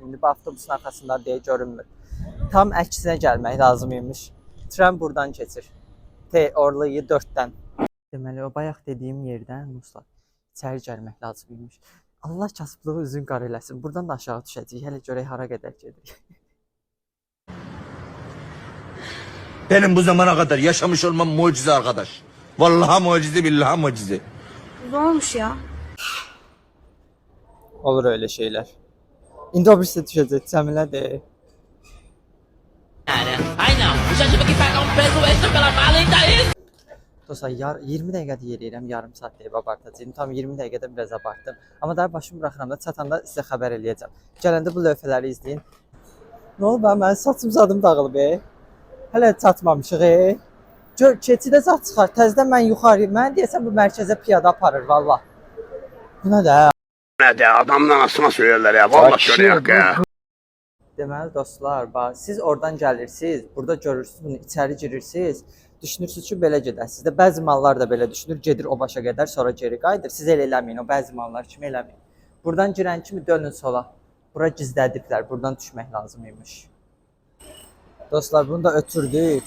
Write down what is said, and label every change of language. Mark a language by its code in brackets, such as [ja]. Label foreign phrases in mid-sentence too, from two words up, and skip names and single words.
[az] İndi bu avtobusun arxasında deyə görünmür. Tam əksinə gəlmək lazımıymış. Tren buradan keçir. Oralıyı 4-dən. Deməli, o bayaq dediyim yerdən dostlar, içəri gəlmək lazımıymış. Allah kasıblığı üzün qara eləsin. Buradan da aşağı düşəcəyik. Hələ görək hara qədər gedirik. [tr] Benim bu zamana kadar yaşamış olmam mucize arkadaş. Vallahi mucize, billahi mucize. Ne olmuş ya? Olur öyle şeyler. [az] İndi o birisi düşəcək. Cəmilə de. Dostlar, 20 dəqiqədə yeriyirəm, yarım saat deyib abartacağım. Tam 20 dəqiqədə biraz abartdım. Amma daha başımı bıraxıram da çatanda sizə xəbər eləyəcəm. Gələndə bu lövhələri izləyin. Nə olub mənim saçım zadım dağılıb. Hələ çatmamışıq. Gör, keçidə zat çıxar. Təzədən mən yuxarı. Mən deyəsən bu mərkəzə piyada aparır valla. Bu nə də? [tr] Ne de adamdan asma söylerler ya. Vallahi şöyle yak ya. [az] Deməli dostlar, bax siz oradan gəlirsiniz, burada görürsünüz bunu, içəri girirsiniz. Düşünürsünüz ki, belə gedəsiniz də. Bəzi mallar da belə düşünür, gedir o başa qədər, sonra geri qayıdır. Siz elə eləməyin, o bəzi mallar kimi eləməyin. Buradan girən kimi dönün sola. Bura gizlədiblər, buradan düşmək lazımıymış. Dostlar, bunu da ötürdük.